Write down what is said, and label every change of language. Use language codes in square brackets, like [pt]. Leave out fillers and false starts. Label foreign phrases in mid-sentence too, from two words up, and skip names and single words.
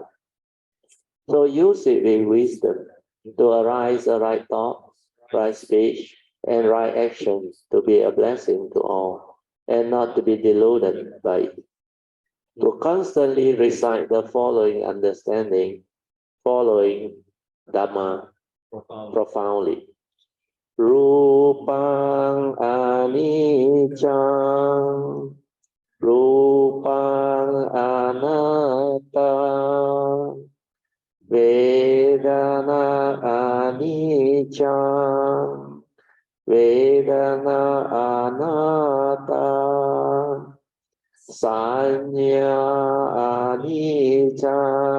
[en] So use it with wisdom to arise a right thought, right speech, and right action to be a blessing to all, and not to be deluded by it. To constantly recite the following understanding, following Dhamma profoundly. [pi] Rupang anicca, rupang anatta, vedana anicca, vedana anatta, sanya anicca,